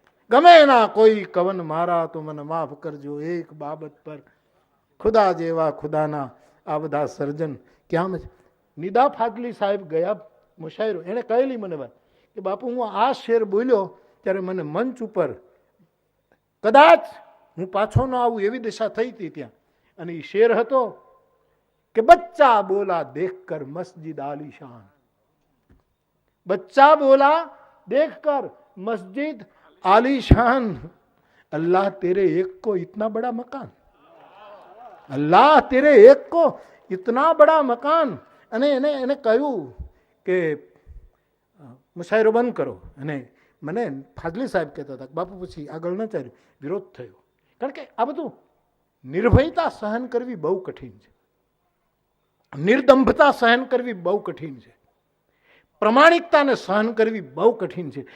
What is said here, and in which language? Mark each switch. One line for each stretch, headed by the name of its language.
Gujarati: ગમે એના કોઈ કવન મારા તો મને માફ કરજો એક બાબત પર, ખુદા જેવા ખુદાના આ બધા સર્જન ક્યાં છે. નિદા ફાજલી સાહેબ ગયા મુશાયરો, એણે કહેલી મને વાત કે બાપુ હું આ શેર બોલ્યો ત્યારે મને મંચ ઉપર કદાચ હું પાછો ન આવું એવી દિશા થઈ હતી ત્યાં. અને એ શેર હતો કે
Hindi: બચ્ચા બોલા દેખકર મસ્જિદ આલીશાન, बच्चा बोला देखकर मस्जिद आलीशान, अल्लाह तेरे एक को इतना बड़ा मकान, अल्लाह तेरे एक को इतना बड़ा मकान.
Gujarati: અને એને કહ્યું કે મુશાયરો બંધ કરો. અને મને ફાજલી સાહેબ કહેતા હતા બાપુ પછી આગળ ન ચાલ્યું, વિરોધ થયો. કારણ કે આ બધું નિર્ભયતા સહન કરવી બહુ કઠિન છે, નિર્દંભતા સહન કરવી બહુ કઠિન છે, પ્રમાણિકતાને સહન કરવી બહુ કઠિન છે.